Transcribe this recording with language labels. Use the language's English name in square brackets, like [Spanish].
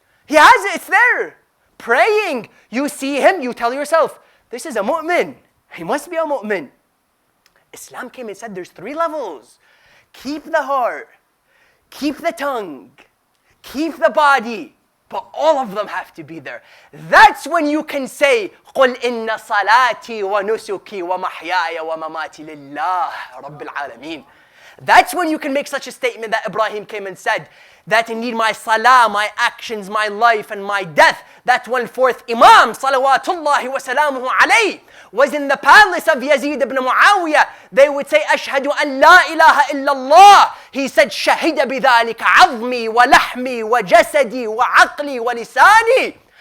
[English] He has it, it's there. Praying. You see him, you tell yourself, this is a mu'min. He must be a mu'min. Islam came and said there's 3 levels. Keep the heart, keep the tongue, keep the body, but all of them have to be there. That's when you can say, [Arabic] قُلْ إِنَّ صَلَاتِي وَنُسُكِي وَمَحْيَايَ وَمَمَاتِي لِلَّهِ رَبِّ الْعَالَمِينَ. [English] That's when you can make such a statement that Ibrahim came and said, that indeed my salah, my actions, my life and my death, that 1/4 Imam, [Arabic] salawatullahi wa salamuhu alayhi, [English] was in the palace of Yazid ibn Muawiyah. They would say, [Arabic] Ashhadu an la ilaha illallah. [English] He said, [Arabic] Shahida bidhalika azmi wa lahmi wa jasadi wa aqli wa lisani.